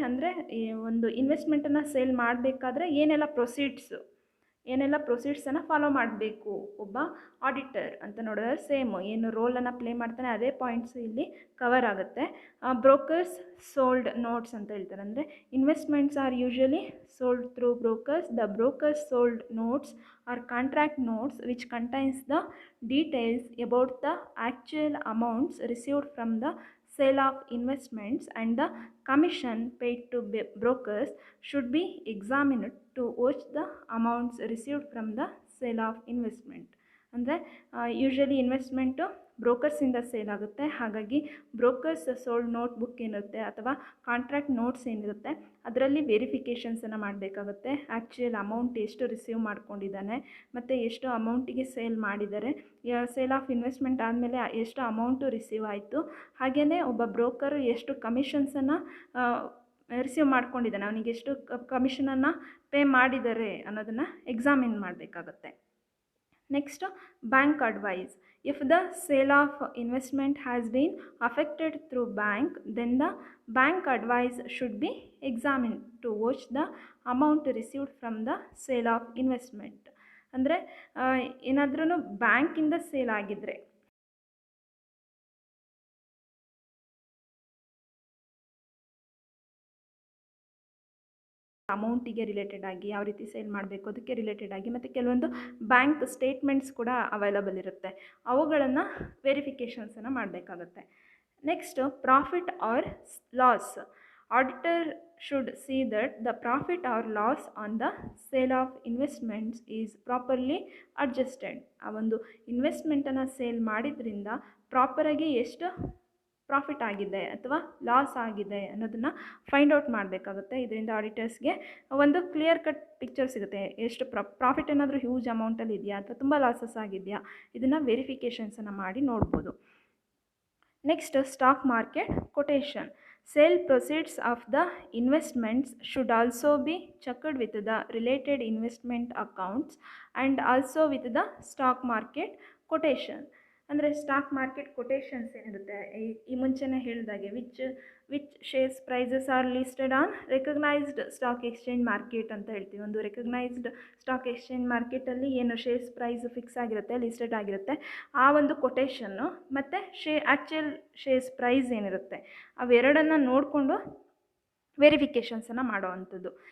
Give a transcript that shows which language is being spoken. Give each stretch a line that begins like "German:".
Kannada: ಅಂದರೆ ಈ ಒಂದು ಇನ್ವೆಸ್ಟ್ಮೆಂಟನ್ನು ಸೇಲ್ ಮಾಡಬೇಕಾದ್ರೆ ಏನೆಲ್ಲ ಪ್ರೊಸೀಡ್ಸನ್ನು ಫಾಲೋ ಮಾಡಬೇಕು ಒಬ್ಬ ಆಡಿಟರ್ ಅಂತ ನೋಡಿದ್ರೆ ಸೇಮ್ ಏನು ರೋಲನ್ನು ಪ್ಲೇ ಮಾಡ್ತಾನೆ ಅದೇ ಪಾಯಿಂಟ್ಸು ಇಲ್ಲಿ ಕವರ್ ಆಗುತ್ತೆ.
English: brokers sold notes
Kannada: ಅಂತ ಹೇಳ್ತಾರೆ.
English: ಅಂದರೆ investments are usually sold through brokers. The brokers sold notes are contract notes which contains the details about the actual amounts received from the sale of investments, and the commission paid to brokers should be examined to watch the amounts received from the sale of investment.
Kannada: ಅಂದರೆ usually investment ಬ್ರೋಕರ್ಸಿಂದ sale ಆಗುತ್ತೆ. ಹಾಗಾಗಿ brokers sold note book ಏನಿರುತ್ತೆ ಅಥವಾ contract notes ಏನಿರುತ್ತೆ ಅದರಲ್ಲಿ ವೆರಿಫಿಕೇಷನ್ಸನ್ನು ಮಾಡಬೇಕಾಗುತ್ತೆ. Actual amount ಎಷ್ಟು receive ಮಾಡ್ಕೊಂಡಿದ್ದಾನೆ ಮತ್ತು ಎಷ್ಟು ಅಮೌಂಟಿಗೆ ಸೇಲ್ ಮಾಡಿದ್ದಾರೆ, ಸೇಲ್ ಆಫ್ ಇನ್ವೆಸ್ಟ್ಮೆಂಟ್ ಆದಮೇಲೆ ಎಷ್ಟು ಅಮೌಂಟು ರಿಸೀವ್ ಆಯಿತು, ಹಾಗೆಯೇ ಒಬ್ಬ ಬ್ರೋಕರು ಎಷ್ಟು ಕಮಿಷನ್ಸನ್ನು ರಿಸೀವ್ ಮಾಡ್ಕೊಂಡಿದ್ದಾನೆ, ಅವನಿಗೆ ಎಷ್ಟು ಕಮಿಷನನ್ನು ಪೇ ಮಾಡಿದ್ದಾರೆ ಅನ್ನೋದನ್ನು ಎಕ್ಸಾಮಿನ್ ಮಾಡಬೇಕಾಗತ್ತೆ.
English: Next, bank advice. If the sale of investment has been affected through bank, then the bank advice should be examined to watch the amount received from the sale of investment.
Kannada: ಅಂದರೆ ಏನಾದ್ರೂ ಬ್ಯಾಂಕಿಂದ sale ಆಗಿದ್ದರೆ ಅಮೌಂಟಿಗೆ related ಆಗಿ ಯಾವ ರೀತಿ sale ಮಾಡಬೇಕು ಅದಕ್ಕೆ related ಆಗಿ ಮತ್ತು ಕೆಲವೊಂದು ಬ್ಯಾಂಕ್ ಸ್ಟೇಟ್ಮೆಂಟ್ಸ್ ಕೂಡ ಅವೈಲಬಲ್ ಇರುತ್ತೆ, ಅವುಗಳನ್ನು ವೆರಿಫಿಕೇಷನ್ಸನ್ನು ಮಾಡಬೇಕಾಗುತ್ತೆ.
English: Next, profit or loss. Auditor should see that the profit or loss on the sale of investments is properly adjusted.
Kannada: ಆ ಒಂದು ಇನ್ವೆಸ್ಟ್ಮೆಂಟನ್ನು ಸೇಲ್ ಮಾಡಿದ್ರಿಂದ ಪ್ರಾಪರಾಗಿ ಎಷ್ಟು ಪ್ರಾಫಿಟ್ ಆಗಿದೆ ಅಥವಾ ಲಾಸ್ ಆಗಿದೆ ಅನ್ನೋದನ್ನು ಫೈಂಡ್ ಔಟ್ ಮಾಡಬೇಕಾಗುತ್ತೆ. ಇದರಿಂದ ಆಡಿಟರ್ಸ್ಗೆ ಒಂದು ಕ್ಲಿಯರ್ ಕಟ್ ಪಿಕ್ಚರ್ ಸಿಗುತ್ತೆ, ಎಷ್ಟು ಪ್ರಾಫಿಟ್ ಏನಾದರೂ ಹ್ಯೂಜ್ ಅಮೌಂಟಲ್ಲಿ ಇದೆಯಾ ಅಥವಾ ತುಂಬ ಲಾಸಸ್ ಆಗಿದೆಯಾ, ಇದನ್ನು ವೆರಿಫಿಕೇಷನ್ಸನ್ನು ಮಾಡಿ ನೋಡ್ಬೋದು.
English: Next, stock market quotation. Sale proceeds of the investments should also be checked with the related investment accounts and also with the stock market quotation.
Kannada: ಅಂದರೆ ಸ್ಟಾಕ್ ಮಾರ್ಕೆಟ್ ಕೊಟೇಷನ್ಸ್ ಏನಿರುತ್ತೆ ಈ ಮುಂಚೆನೇ ಹೇಳಿದಾಗೆ
English: which shares prices are listed on recognised stock exchange market
Kannada: ಅಂತ ಹೇಳ್ತೀವಿ. ಒಂದು recognised stock exchange ಮಾರ್ಕೆಟಲ್ಲಿ ಏನು ಶೇರ್ಸ್ ಪ್ರೈಸ್ ಫಿಕ್ಸ್ ಆಗಿರುತ್ತೆ, ಲಿಸ್ಟೆಡ್ ಆಗಿರುತ್ತೆ, ಆ ಒಂದು ಕೊಟೇಷನ್ನು ಮತ್ತು ಆ್ಯಕ್ಚುಯಲ್ ಶೇರ್ಸ್ ಪ್ರೈಸ್ ಏನಿರುತ್ತೆ ಅವೆರಡನ್ನು ನೋಡಿಕೊಂಡು ವೆರಿಫಿಕೇಷನ್ಸನ್ನು ಮಾಡೋ ಅಂಥದ್ದು.